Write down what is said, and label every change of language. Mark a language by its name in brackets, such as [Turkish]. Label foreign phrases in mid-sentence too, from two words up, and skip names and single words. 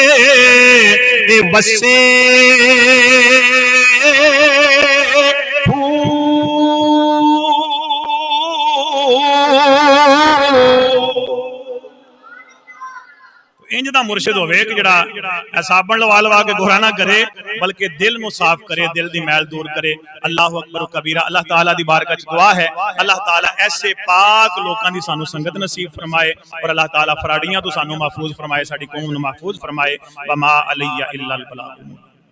[Punjabi] بس اینج دا مرشد ہووے کہ جیہڑا صابن لا لا کے گورا نہ کرے بلکہ دل نوں صاف کرے دل دی میل دور کرے. [Arabic] الله أكبر كبيرا. [Punjabi] اللہ تعالیٰ دی بارگاہ چ دعا ہے اللہ تعالیٰ ایسے پاک لوکاں دی سانوں سنگت نصیب فرمائے اور اللہ تعالیٰ فراڈیاں توں سانوں محفوظ فرمائے ساڈی قوم نوں محفوظ فرمائے साडी कौम नु महफूज फरमाए। [Arabic] وما علينا إلا البلاغ.